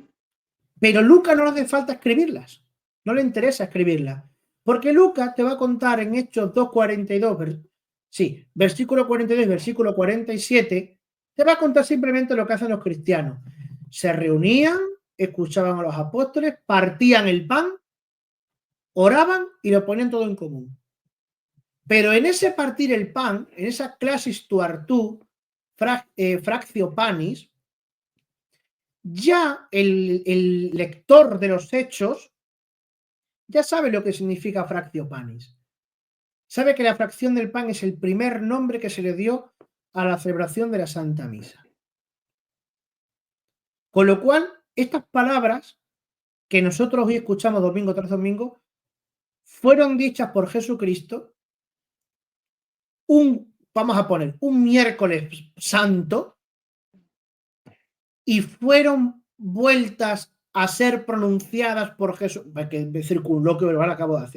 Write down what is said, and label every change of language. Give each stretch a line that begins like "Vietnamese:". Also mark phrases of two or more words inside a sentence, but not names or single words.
Spanish: Pero Lucas no le hace falta escribirlas, no le interesa escribirlas, porque Lucas te va a contar en Hechos 2:42, versículo 42, versículo 47, te va a contar simplemente lo que hacen los cristianos. Se reunían, escuchaban a los apóstoles, partían el pan, oraban y lo ponían todo en común. Pero en ese partir el pan, en esa
Greek: κλάσις τοῦ ἄρτου,
Latin: fractio panis,
Spanish: ya el lector de los hechos ya sabe lo que significa
Latin: fractio panis.
Spanish: Sabe que la fracción del pan es el primer nombre que se le dio a la celebración de la Santa Misa. Con lo cual, estas palabras que nosotros hoy escuchamos domingo tras domingo fueron dichas por Jesucristo vamos a poner, un miércoles santo, y fueron vueltas a ser pronunciadas por Jesús, porque el circunloquio verbal acabo de hacer.